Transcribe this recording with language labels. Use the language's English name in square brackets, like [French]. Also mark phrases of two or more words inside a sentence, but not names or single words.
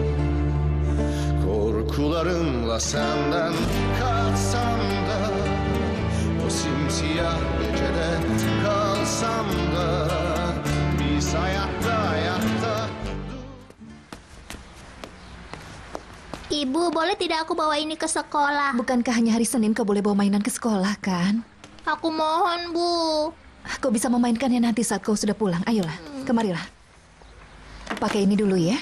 [Turkish] Korkularımla senden kaçsam da, o simsiyah gecede kalsam da, biz hayatta. [Indonesian] Ibu, boleh tidak aku bawa ini ke sekolah? Bukankah hanya hari Senin kau boleh bawa mainan ke sekolah, kan? Aku mohon, Bu. Kau bisa memainkannya nanti saat kau sudah pulang. Ayolah, kemarilah. Pakai ini dulu ya.